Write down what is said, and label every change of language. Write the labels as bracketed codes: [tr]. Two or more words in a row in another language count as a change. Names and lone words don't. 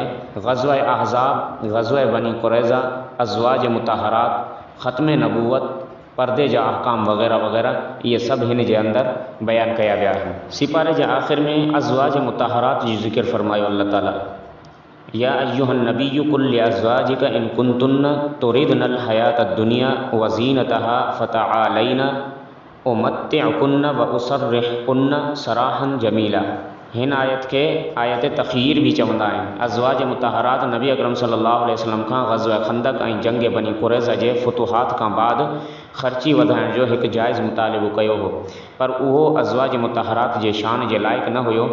[sd] ग़ज़वा अहज़ाब, ग़ज़वा बनी क़ुरैज़ा, अज़वाज मुतहरात, ख़त्म नबूवत, पर्दे जा अहकाम वग़ैरह वग़ैरह, इहे सभु हिन जे अंदरि बयानु कया विया आहिनि। सिपारे जे आख़िर में अज़वाज मुतहरात जो ज़िक्र फरमायो अल्लाह ताला। [ar] يا أيها النبي قل لأزواجك إن كنتن تردن الحياة الدنيا وزينتها فتعالين أمتعكن وأسرحكن سراحا جميلا. [sd] हिन आयत खे आयत तख़यीर भी चवंदा आहिनि। अज़वाज मुतहरात नबी अकरम [ar] صلى الله عليه وسلم [sd] खां ग़ज़वा खंदक ऐं जंग बनी क़ुरैज़ा जे फुतूहात खां बाद ख़र्ची वधाइण जो हिकु जाइज़ मुतालिबो कयो हो, पर उहो अज़वाज मुतहरात जे शान जे लाइक़ न हुयो।